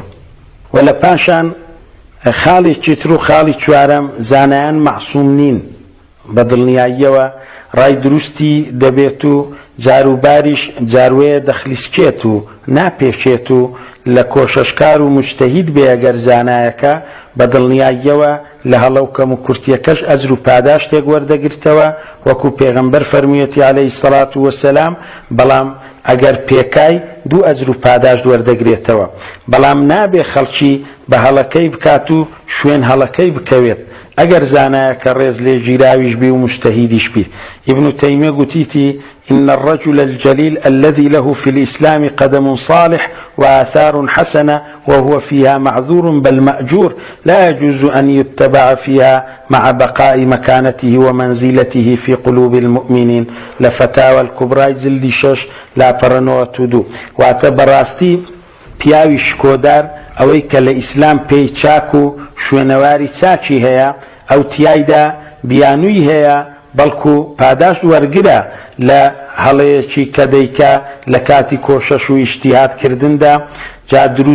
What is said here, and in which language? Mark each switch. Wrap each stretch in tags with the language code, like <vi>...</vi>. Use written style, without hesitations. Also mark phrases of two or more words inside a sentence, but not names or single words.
<ckb>و لە پاشان خاڵێکی تر و خاڵی چوارەم زانایان مەعسووم نین بەدڵنیاییەوە ڕای دروستی دەبێت و جاروباریش جاروەیە دەخلیسکێت و ناپێشێت و لە کۆشەشکار و مجتەهید بێ ئەگەر زانایەکە بەدڵنیاییەوە لە هەڵە و کەم و کورتیەکەش ئەجر و پاداشتێک وەردەگرتەوە وەکو پێغەمبەر فەرموویەتی</ckb> <ar>عەلەیهی سەڵات وەسەلام.</ar> <ckb>بەڵام ئەگەر پێکای دوو ئەجر و پاداشت وەردەگرێتەوە. بەڵام نابێ خەڵکی بە هەڵەکەی بکات و شوێن هەڵەکەی بکەوێت ئەگەر زانایەکە ڕێز لێ گیراویش بی و مجتەهیدیش بی.</ckb> <ar>ئیبن تەیمیە گوتیتی إن الرجل الجليل الذي له في الإسلام قدم صالح وآثار حسنة وهو فيها معذور بل مأجور لا يجوز أن يتبع فيها مع بقاء مكانته ومنزلته في قلوب المؤمنين.</ar> <ckb>لفتاوى الكبرى جلد 6 لا پرنوتودو واعتبراستي پیاوی شکۆدار ئەوەی کە لە ئیسلام پێی چاک و شوێنەواری چاکی هەیە ئەو تیایدا بیانووی هەیە بەڵکو پاداشت وەرگرە لە هەڵەیەکی کە دەیکا لە کاتی کۆشەش و ئیجتیهادکردندا جا دروست</ckb>